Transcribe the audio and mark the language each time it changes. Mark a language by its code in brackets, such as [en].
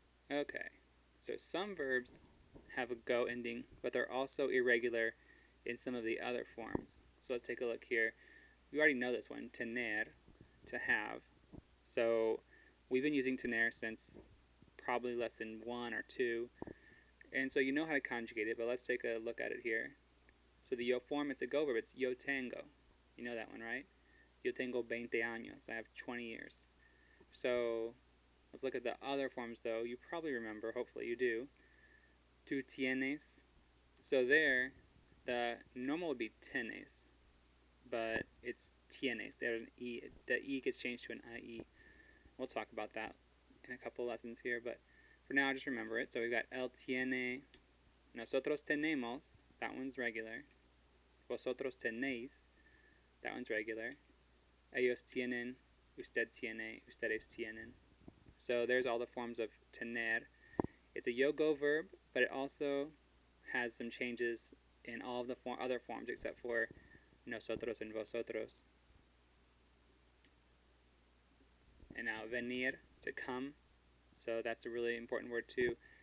[en] Okay, so some verbs have a go ending, but they're also irregular in some of the other forms. So let's take a look here. We already know this one, tener, to have. So we've been using tener since probably lesson 1 or 2. And so you know how to conjugate it, but let's take a look at it here. So the yo form, it's a go verb. It's yo tengo. You know that one, right? [es] Yo tengo 20 años. [en] I have 20 years. So let's look at the other forms, though. You probably remember. Hopefully you do. Tú tienes. So there, the normal would be tenes, but it's tienes. There's an E. The E gets changed to an IE. We'll talk about that in a couple lessons here, but for now, just remember it. So we've got él tiene, nosotros tenemos, that one's regular. Vosotros tenéis, that one's regular. [es] Ellos tienen, usted tiene, ustedes tienen. [en] So there's all the forms of tener. It's a yo-go verb, but it also has some changes in all of the other forms except for nosotros and vosotros. And now venir, to come. So that's a really important word too.